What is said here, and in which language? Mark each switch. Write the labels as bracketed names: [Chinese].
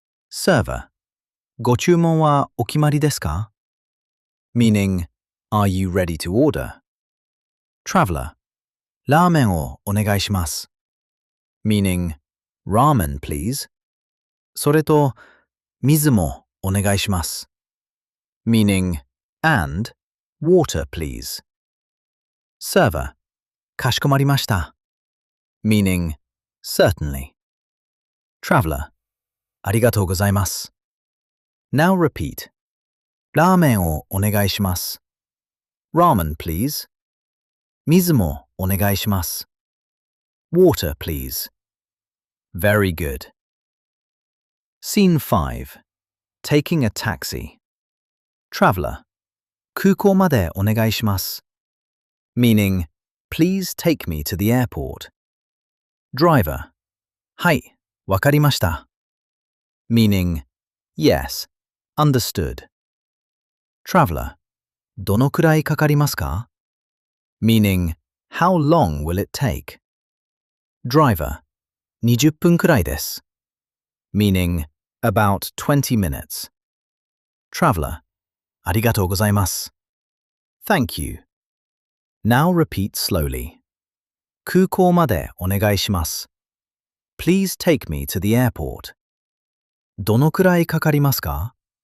[Japanese] Server, ご注文はお決まりですか? [English] Meaning, are you ready to order? [Japanese] Traveler, ラーメンをお願いします. [English] Meaning, ramen please. [Japanese] それと、水もお願いします. [English] Meaning, and, water please. [Japanese] Server, かしこまりました. [English] Meaning, certainly. Traveler, [Japanese] arigatou gozaimasu. [English] Now repeat. [Japanese] ラーメンをお願いします。 [English] Ramen, please. [Japanese] 水もお願いします。 [English] Water, please. Very good. Scene 5. Taking a taxi. Traveler. [Japanese] 空港までお願いします。 [English] Meaning, please take me to the airport. [Japanese] Driver. はい、わかりました。 [English] Meaning, yes, understood. Traveler. [Japanese] どのくらいかかりますか? [English] Meaning, how long will it take? Driver. [Japanese] 20分くらいです。 [English] Meaning, about 20 minutes. Traveler. [Japanese] ありがとうございます。 [English] Thank you. Now repeat slowly. [Japanese] 空港までお願いします。 [English] Please take me to the airport. [Japanese] どのくらいかかりますか?